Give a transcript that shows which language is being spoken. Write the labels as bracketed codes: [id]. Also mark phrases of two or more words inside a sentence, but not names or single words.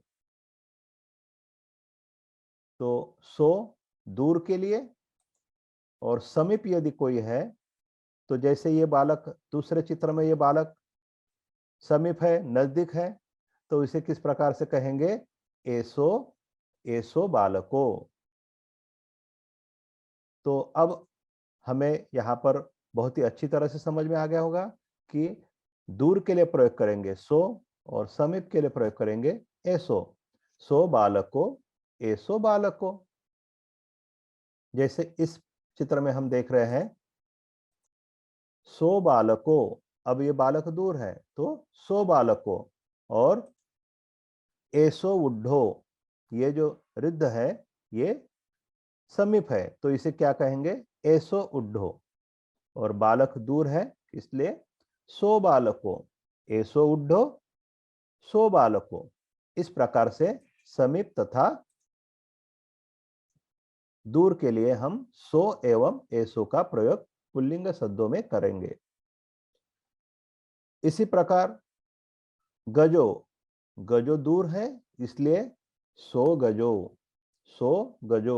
[hi] तो सो दूर के लिए, और समीप यदि कोई है तो जैसे ये बालक, दूसरे चित्र में ये बालक समीप है, नजदीक है, तो इसे किस प्रकार से कहेंगे? [pi] एसो, एसो बालको। [hi] तो अब हमें यहाँ पर बहुत ही अच्छी तरह से समझ में आ गया होगा कि दूर के लिए प्रयोग करेंगे सो और समीप के लिए प्रयोग करेंगे एसो। [pi] सो बालको, एसो बालको। [hi] जैसे इस चित्र में हम देख रहे हैं [pi] सो बालको। [hi] अब ये बालक दूर है तो [pi] सो बालको। [hi] और [pi] एसो उड्ढो, [hi] ये जो रिद्ध है ये समीप है, तो इसे क्या कहेंगे? एसो उड्ढो। और बालक दूर है इसलिए सो बालको, एसो उड्ढो, सो बालको। इस प्रकार से समीप तथा दूर के लिए हम सो एवं एसो का प्रयोग पुल्लिंग शब्दों में करेंगे। इसी प्रकार गजो, गजो दूर है इसलिए [pi] सो गजो, सो गजो।